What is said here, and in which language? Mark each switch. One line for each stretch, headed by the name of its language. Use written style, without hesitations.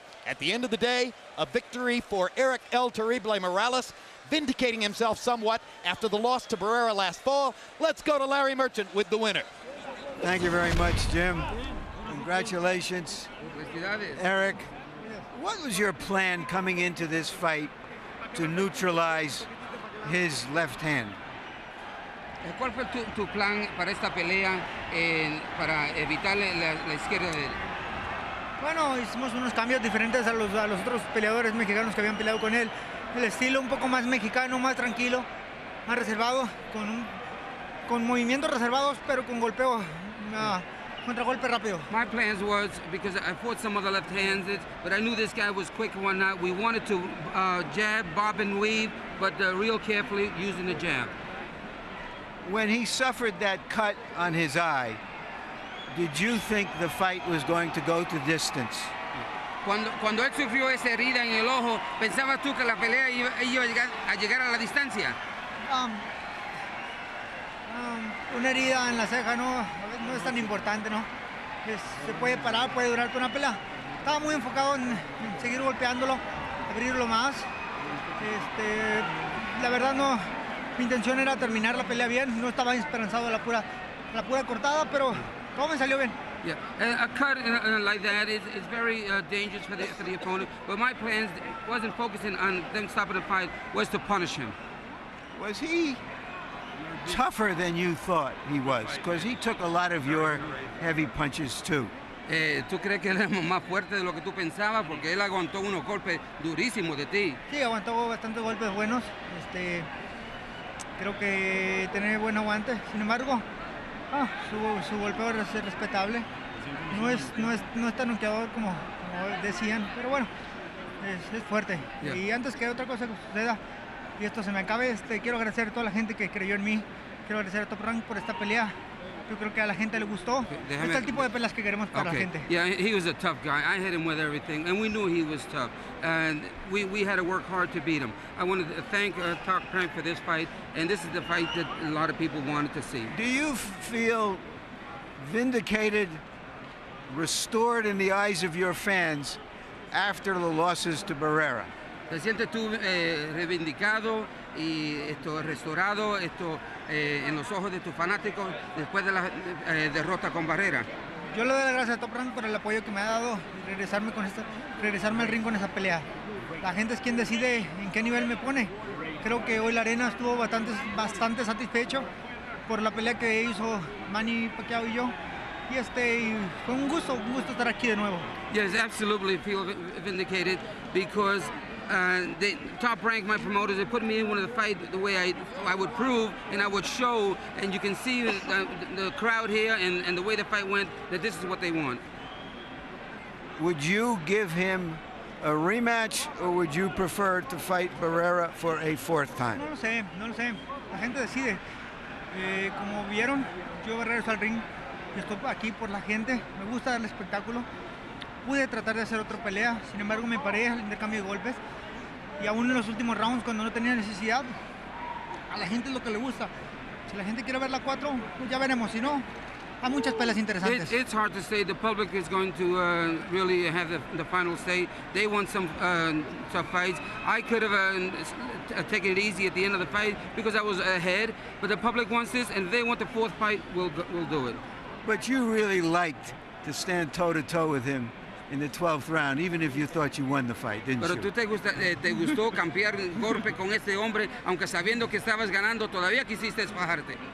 English: At the end of the day, a victory for Erik El Terrible Morales, vindicating himself somewhat after the loss to Barrera last fall. Let's go to Larry Merchant with the winner. Thank you very much, Jim. Congratulations, Erik. What was your plan coming into this fight to neutralize his left hand?
Spanish: ¿Cuál fue tu plan para esta pelea para evitar la izquierda de él? Bueno, hicimos unos cambios diferentes a los otros peleadores mexicanos que habían peleado con él. El estilo un poco más mexicano, más tranquilo, más reservado, con movimientos reservados, pero con golpeo, contragolpe rápido.
English: My plans was, because I fought some other left-handed, but I knew this guy was quick one night. We wanted to jab, bob and weave, but real carefully using the jab. When he suffered that cut on his eye, did you think the fight was going to go to distance?
Spanish: Cuando él sufrió esa herida en el ojo, ¿pensabas tú que la pelea iba a llegar a la distancia? Una herida en la ceja no es tan importante, ¿no? Se puede parar, puede durar con una pelea. Estaba muy enfocado en seguir golpeándolo, abrirlo más. La verdad no, mi intención era terminar la pelea bien, no estaba esperanzado a la pura cortada, pero todo me salió bien.
English: Yeah, a cut like that is very dangerous for the opponent. But my plans wasn't focusing on them stopping the fight, was to punish him. Was he tougher than you thought he was? Because he took a lot of your heavy punches too.
Spanish: ¿Tú crees que él es más fuerte de lo que tú pensabas? Porque él aguantó unos golpes durísimos de ti. Sí, aguantó bastantes golpes buenos. Creo que tiene buen aguante. Sin embargo, su golpeo es respetable. No es tan noqueador como decían, pero bueno, es fuerte. Yeah. Y antes que otra cosa que suceda y esto se me acabe, quiero agradecer a toda la gente que creyó en mí. Quiero agradecer a Top Rank por esta pelea. Yo creo que a la gente le gustó. Este es el tipo de peleas que queremos para la gente.
English: Yeah, he was a tough guy. I hit him with everything, and we knew he was tough. And we had to work hard to beat him. I wanted to thank Top Rank for this fight, and this is the fight that a lot of people wanted to see. Do you feel vindicated, restored in the eyes of your fans after the losses to Barrera?
Spanish: ¿Te sientes tú reivindicado y restaurado en los ojos de tus fanáticos después de la derrota con Barrera? Yo le doy las gracias a Top Rank por el apoyo que me ha dado y regresarme al ring con esa pelea. La gente es quien decide en qué nivel me pone. Creo que hoy la arena estuvo bastante satisfecho por la pelea que hizo Manny Pacquiao y yo. Y fue un gusto estar aquí de nuevo.
English: Yes, absolutely feel vindicated because the Top Rank, my promoters, they put me in one of the fight the way I would prove and I would show, and you can see the crowd here and the way the fight went, that this is what they want. Would you give him a rematch, or would you prefer to fight Barrera for a fourth time?
Spanish: No lo sé. La gente decide. Como vieron, yo regreso al ring y estoy aquí por la gente. Me gusta dar el espectáculo. Pude tratar de hacer otra pelea, sin embargo me paré al intercambio de golpes y aún en los últimos rounds cuando no tenía necesidad, a la gente es lo que le gusta. Si la gente quiere ver la 4, pues ya veremos, si no, hay muchas peleas interesantes.
English: It's hard to say. The public is going to really have the final say. They want some tough fights. I could have taken it easy at the end of the fight because I was ahead, but the public wants this, and if they want the fourth fight, we'll do it. But you really liked to stand toe-to-toe with him in the 12th round, even if you thought you won the fight, didn't
Spanish: Pero
English: you?
Spanish: tú te gustó cambiar golpe con este hombre, aunque sabiendo que estabas ganando, todavía quisiste fajarte.